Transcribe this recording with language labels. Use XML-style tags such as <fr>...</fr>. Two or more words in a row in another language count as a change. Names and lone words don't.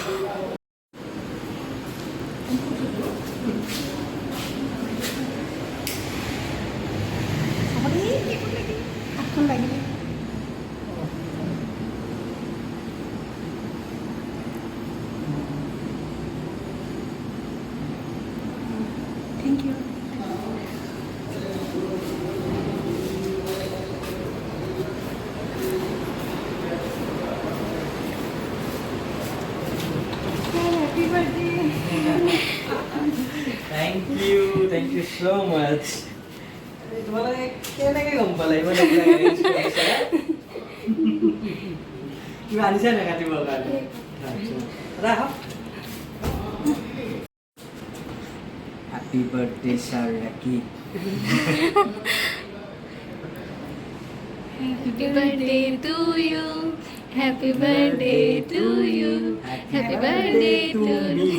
<as>হাতখন লাগিলে</as> <en>thank you Thank you so much.</en> <as>तुम्हाला केनेকে গম পালে ইমান কিবা আনিছা নে কাটিবৰ কাৰণে ৰাখা</as> <en>happy birthday sir</en> <as>রাকি</as> <en>Happy birthday to you. Happy birthday to you. Happy birthday to you.</en>